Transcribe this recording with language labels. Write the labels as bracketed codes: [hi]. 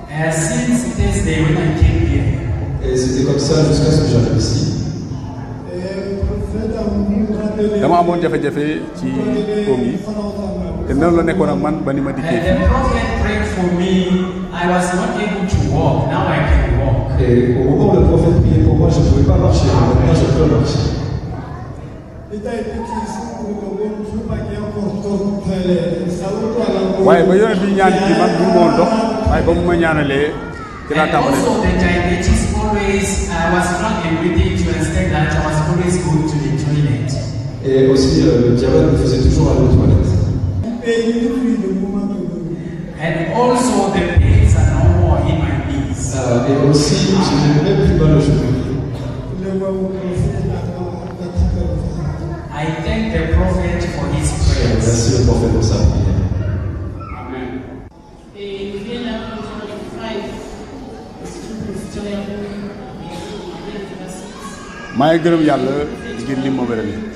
[en] Since Thursday when I came here. [fr] Et c'était comme ça jusqu'à ce que j'arrive ici. [wo] dama amoon jafe-jafe ci oom yi te noonu la nekkoon ak man ba ni ma dikkee fii. [en] The prophet prayed for me. I was not able to walk. Now I can walk. [fr] Et au moment où le prophète priait pour moi, je ne pouvais pas marcher. Maintenant, je peux marcher. [wo] waaye ba yoon bi ñaan bi man bu ma woon dox waaye ba mu ma ñaanalee ci laa tàmbalee. [en] Also the diabetes always I was not able to understand that I was always going to the toilet. [fr] Et aussi le diabète me faisait toujours aller aux toilettes. [en] And also the pains are no more in my knees. [fr] Et aussi je n'ai même plus mal au genou. [en] I thank the prophet for his prayers. [fr] Merci le prophète pour sa prière. [wo] maa ngi gërëm yàlla ngir li ma wérale.